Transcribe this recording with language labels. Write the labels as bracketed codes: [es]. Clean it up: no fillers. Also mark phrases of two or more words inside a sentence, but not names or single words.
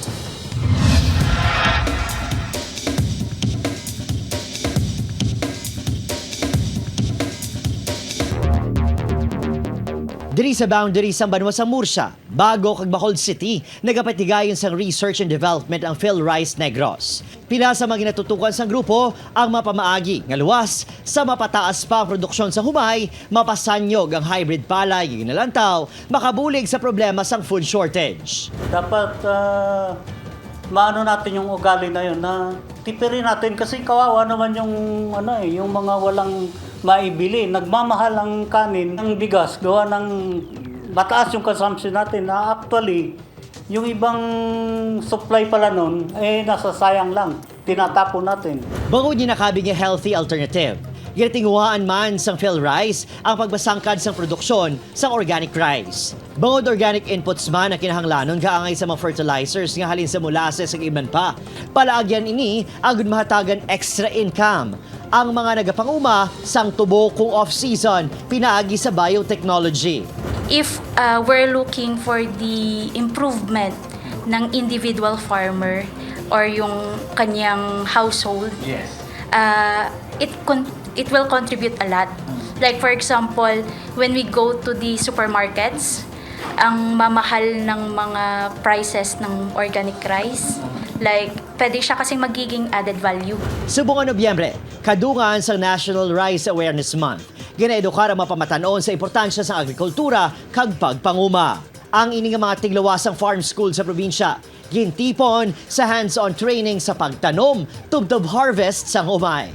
[hil] Diri sa boundary sa Banwa sa Murcia, bago kag Bacolod City, nagapatigayon sang [en] research and development [hil] ang PhilRice Negros. Pila sa mga ginatutukan sang grupo ang mapamaagi nga luwas sa mapataas pa ang produksyon sa humay, mapasanyog ang hybrid palay ginalantaw, makabulig sa problema sang [en] food shortage. [tl] Dapat maano natin yung ugali na yun na tipirin natin kasi kawawa naman yung yung mga walang maibili. Nagmamahal ang kanin, ang bigas, gawa ng mataas yung consumption natin na actually yung ibang supply pala nun nasasayang lang. Tinatapon natin. [hil] Bangod niya nakabing nga [en] healthy alternative. [hil] Ginatinguhaan man sang PhilRice ang pagbasangkad sang produksyon sang [en] organic rice. [hil] Bangod [en] organic inputs [hil] man ang kinahanglanon kaangay sa mga fertilizers nga halin sa molasses ug iban pa. Palaagyan ini ang mahatagan [en] extra income. [hil] Ang mga nagapanguma sang tubo kung off-season pinaagi sa biotechnology. [en] If we're looking for the improvement ng individual farmer or [tl] yung kanyang [en] household, Yes. It will contribute a lot. Like for example, when we go to the supermarkets, [tl] ang mamahal ng mga prices ng [en] organic rice, [tl] like pwede siya kasing magiging [en] added value. [hil] Subong Nobyembre, kadungan sa National Rice Awareness Month. Ginaedukar ang mapamatanon sa importansya sa agrikultura kag pagpanguma. Ang ini nga mga tiglawasang [en] farm school [hil] sa probinsya, gintipon sa [en] hands-on training [hil] sa pagtanom, tubtob harvest sa humay.